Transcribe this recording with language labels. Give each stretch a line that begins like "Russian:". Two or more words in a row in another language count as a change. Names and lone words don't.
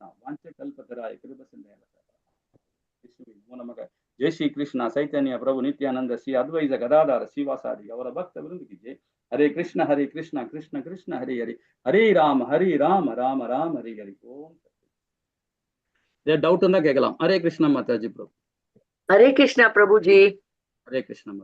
Sanskrit: वाञ्छ कल्पतराय कृप सिन्धय नमः. जय श्री कृष्ण चैतन्य प्रभु नित्यानन्द श्री अद्वैत गदाधर श्रीवासादि अवर भक्त वृन्दकु जय. हरे कृष्ण कृष्ण कृष्ण हरे हरि, हरे राम राम राम हरि हरि.
Tamil: ஓம். டவுட் இருந்தா கேட்கலாம். ஹரே கிருஷ்ணா மாதாஜி பிரபு.
Hindi: हरे कृष्णा प्रभु जी।
Tamil: ஹரே கிருஷ்ணா மாதா.